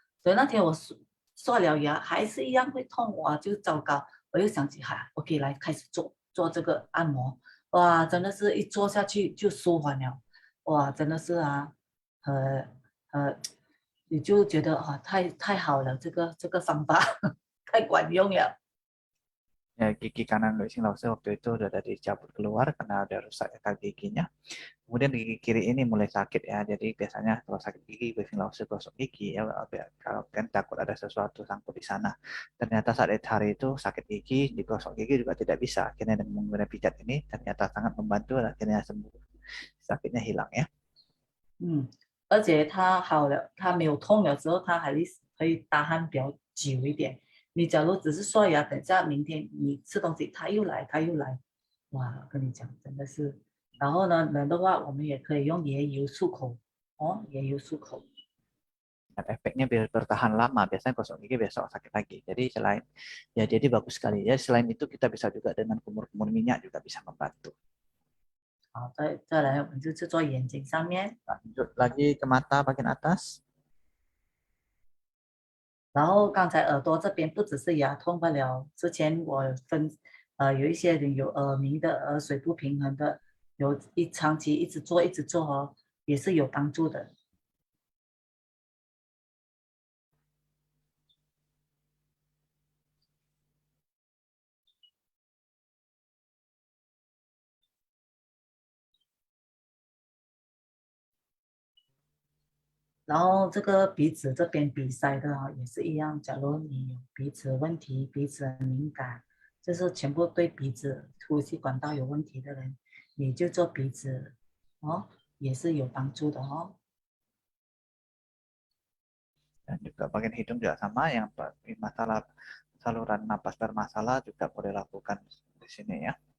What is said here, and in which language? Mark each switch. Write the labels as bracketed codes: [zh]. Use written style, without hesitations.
[zh] 所以那天我刷了牙还是一样会痛，哇，就糟糕。我又想起，我可以来开始做这个按摩，哇，真的是一做下去就舒缓了，哇，真的是啊，呃你就觉得太好了，这个方法太管用了。 [id] Ya, gigi kanan Luis Lause waktu itu udah dicabut keluar karena ada rusak akar giginya. Kemudian gigi kiri ini mulai sakit ya. Jadi biasanya kalau sakit gigi, Luis Lause gosok gigi ya. Kalau kan takut ada sesuatu sangkut di sana. Ternyata saat hari itu sakit gigi, digosok gigi juga tidak bisa. Akhirnya dengan menggunakan pijat ini ternyata sangat membantu dan akhirnya sembuh. Sakitnya hilang ya. [zh] 而且它好了，它没有痛了之后，它还可以打鼾比较久一点。你假如只是刷牙，等下明天你吃东西，它又来，哇，跟你讲真的是。然后呢，人的话，我们也可以用椰油漱口哦，椰油漱口。 [id] Dan efeknya biar bertahan lama. Biasanya gosok gigi besok sakit lagi. Jadi jadi bagus sekali ya. Selain itu kita bisa juga dengan kumur-kumur minyak juga bisa membantu. [zh] 好，再来，我们就去做眼睛上面。 [id] Lanjut lagi ke mata bagian atas. [zh] 然后刚才耳朵这边不只是牙痛罢了，之前我有一些人有耳鸣的、耳水不平衡的，长期一直做哦，也是有帮助的。然后这个鼻子这边鼻塞的也是一样，假如你有鼻子问题、鼻子很敏感，就是全部对鼻子呼吸管道有问题的人，你就做鼻子哦，也是有帮助的哦。 [id] Dan juga bagian hidung juga sama, yang masalah saluran napas bermasalah juga boleh lakukan di sini ya.